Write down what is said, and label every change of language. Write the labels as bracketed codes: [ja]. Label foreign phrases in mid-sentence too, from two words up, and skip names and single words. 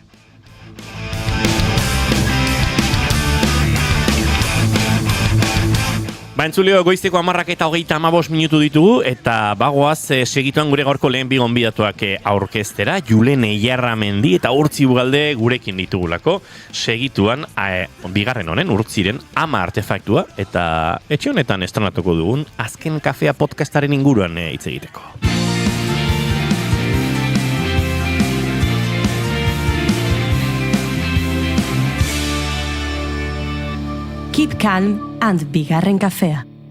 [eu] Entzuleo, goizteko 10:25 minutu ditugu, eta bagoaz segituan gure gaurko lehen bi gonbidatuak aurkeztera, Julen Eiarramendi eta Urtzi Ugalde gurekin ditugulako, segituan bigarren honen Urtziren 10 artefaktua, eta etxe honetan estrenatuko dugun Azken Kafea podcastaren inguruan hitz egiteko. [en] Keep calm and [eu] bigarren kafea.